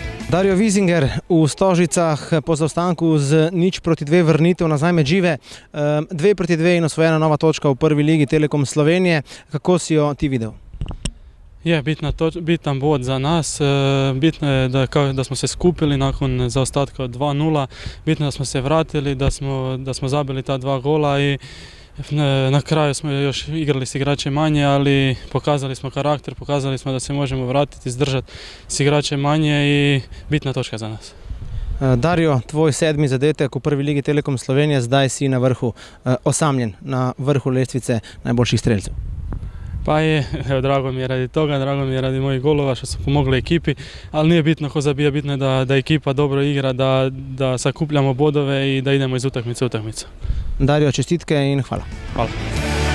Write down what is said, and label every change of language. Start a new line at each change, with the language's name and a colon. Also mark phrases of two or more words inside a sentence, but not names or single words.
Slovenian: Dario Vizinger v Stožicah po zaostanku z 0:2 vrnitev nazaj Medžive, 2:2 in osvojena nova točka v prvi ligi Telekom Slovenije. Kako si jo ti videl?
Croatian: Je bitan bod za nas, bitno je da smo se skupili nakon zaostatka od 2:0, bitno je da smo se vratili, da smo zabili ta 2 gola i na kraju smo još igrali s igračem manje, ali pokazali smo karakter, pokazali smo da se možemo vratiti, izdržati s igračem manje i bitna točka za nas.
Slovenian: Dario, tvoj 7. zadetek v prvi ligi Telekom Slovenije, zdaj si na vrhu, osamljen na vrhu lestvice najboljših strelcev.
Croatian: Pa je, evo, drago mi je radi toga, drago mi je radi mojih golova što su pomogli ekipi, ali nije bitno ko zabija, bitno je da ekipa dobro igra, da sakupljamo bodove i da idemo iz utakmice u utakmicu.
Slovenian: Dario, čestitke in hvala. Hvala.